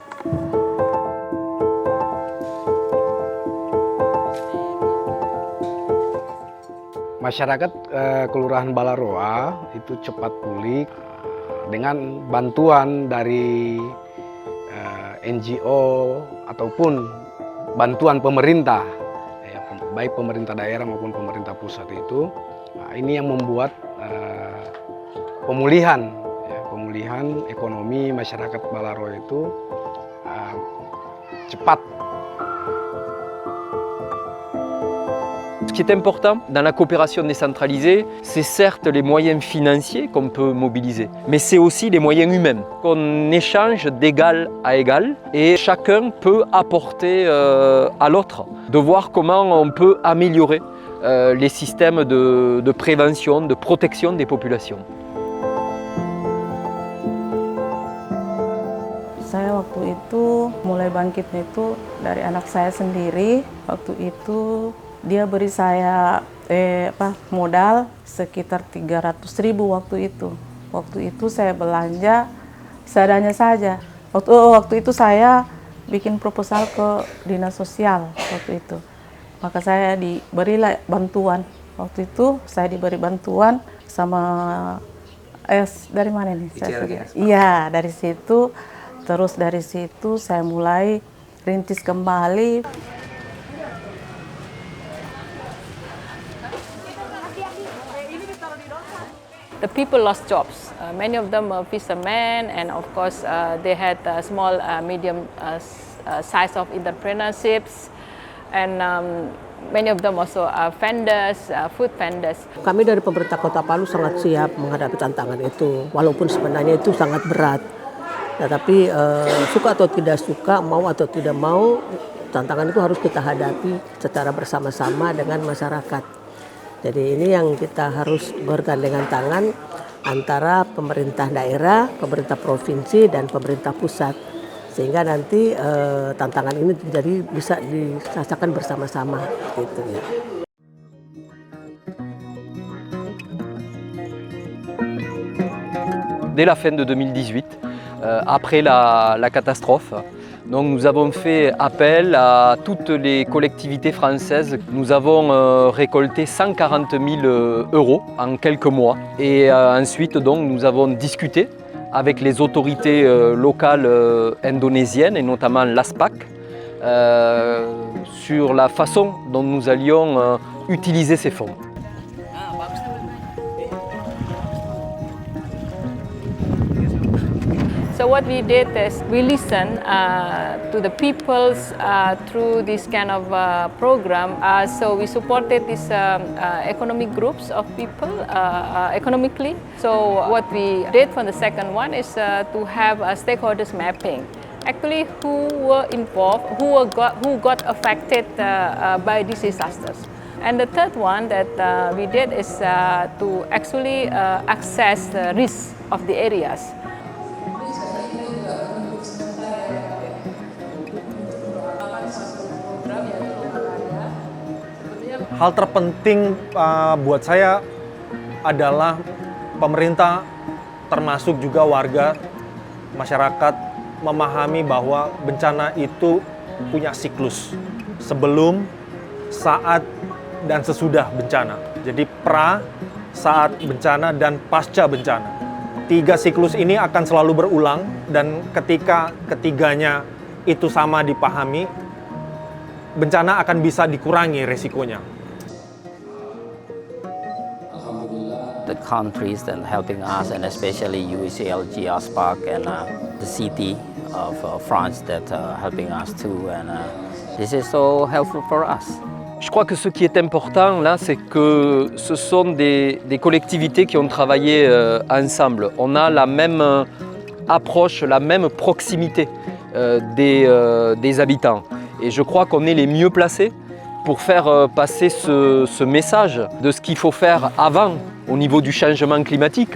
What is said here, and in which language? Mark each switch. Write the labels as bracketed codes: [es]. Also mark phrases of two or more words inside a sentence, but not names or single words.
[id] Masyarakat Kelurahan Balaroa itu cepat pulih dengan bantuan dari NGO ataupun bantuan pemerintah, baik pemerintah daerah maupun pemerintah pusat itu. Nah, ini yang membuat pemulihan ekonomi masyarakat Balaroa itu cepat. [fr] Ce qui est important dans la coopération décentralisée, c'est certes les moyens financiers qu'on peut mobiliser, mais c'est aussi les moyens humains, qu'on échange d'égal à égal et chacun peut apporter à l'autre, de voir comment on peut améliorer les systèmes de prévention, de protection des populations. [id] saya waktu itu mulai bangkitnya itu dari anak saya sendiri. Waktu itu dia beri saya modal sekitar 300.000 waktu itu. Waktu itu saya belanja seadanya saja. Waktu itu saya bikin proposal ke dinas sosial waktu itu. Maka saya diberilah bantuan. Waktu itu saya diberi bantuan sama dari mana nih? Iya, dari situ. Terus dari situ saya mulai rintis kembali. [en] The people lost jobs. Many of them were fishermen, and of course they had small, medium size of entrepreneurships, and many of them also are vendors, food vendors. [id] Kami dari pemerintah Kota Palu sangat siap menghadapi tantangan itu, walaupun sebenarnya itu sangat berat. Tetapi suka atau tidak suka, mau atau tidak mau, tantangan itu harus kita hadapi secara bersama-sama dengan masyarakat. Jadi ini yang kita harus bergandengan tangan antara pemerintah daerah, pemerintah provinsi, dan pemerintah pusat. Sehingga nanti tantangan ini bisa dirasakan bersama-sama gitu ya. [fr] Dès la fin de 2018, après la catastrophe, donc nous avons fait appel à toutes les collectivités françaises. Nous avons récolté 140 000 € en quelques mois. Et ensuite, donc, nous avons discuté avec les autorités locales indonésiennes, et notamment l'ASPAC, sur la façon dont nous allions utiliser ces fonds. [en] So what we did is we listened to the peoples through this kind of program. So we supported these economic groups of people economically. So what we did for the second one is to have a stakeholders mapping. Actually, who were involved, who got affected by these disasters. And the third one that we did is to actually assess the risk of the areas. [id] Hal terpenting buat saya adalah pemerintah, termasuk juga warga, masyarakat, memahami bahwa bencana itu punya siklus sebelum, saat, dan sesudah bencana. Jadi pra, saat bencana, dan pasca bencana. 3 siklus ini akan selalu berulang, dan ketika ketiganya itu sama dipahami, bencana akan bisa dikurangi resikonya. [en] The countries that helping us, and especially UECLG, ASPAC, and the city of France that helping us too, and this is so helpful for us. [fr] Je crois que ce qui est important là, c'est que ce sont des collectivités qui ont travaillé ensemble. On a la même approche, la même proximité des habitants. Et je crois qu'on est les mieux placés pour faire passer ce message de ce qu'il faut faire avant au niveau du changement climatique.